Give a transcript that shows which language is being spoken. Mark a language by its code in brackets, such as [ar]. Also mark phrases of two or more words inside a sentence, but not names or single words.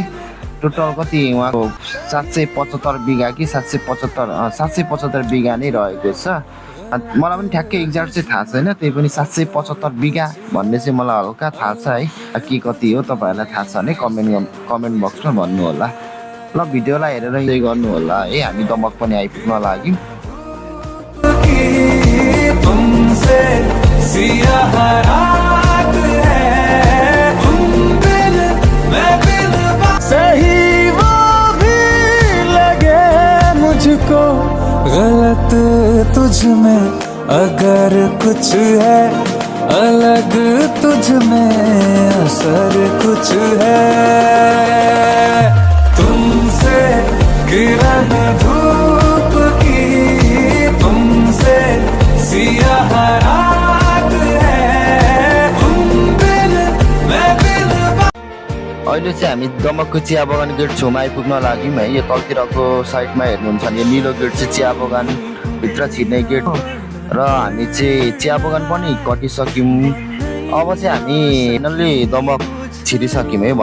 [ne] टोटल कति उहाँको 775 बिघा कि 775 बिघा नै रहेको छ। मलाई पनि ठ्याक्कै एक्ज्याक्ट चाहिँ थाहा छैन, त्यही पनि 775 बिघा भन्ने चाहिँ मलाई हल्का थाहा छ है। के कति हो तपाईँहरूलाई थाहा छ भने [en] comment boxमा [ne] भन्नु होला। ल भिडियोलाई हेरेर इन्जोय गर्नु होला है। हामी दमक पनि आइपुग्न लाग्यौँ। [hi] तुमसे सियाह रात है, तुम बिन मैं बिन सही वो भी लगे मुझको गलत तुझ में अगर कुछ है, अलग तुझ में असर कुछ है। तुमसे किरण धूप की, तुमसे सियाह रात है, तुम बिन मैं बिन [ne] अहिले चाहिँ हामी दमकको चिया बगान गेट छेउमा आइपुग्न लाग्यौँ है। यो तलतिरको साइडमा हेर्नुहुन्छ भने यो निलो गेट चाहिँ चिया बगान भित्र छिर्ने गेट हो। र हामी चाहिँ चिया बगान पनि कटिसक्यौँ। अब चाहिँ हामी फाइनल्ली दमक छिरिसक्यौँ है।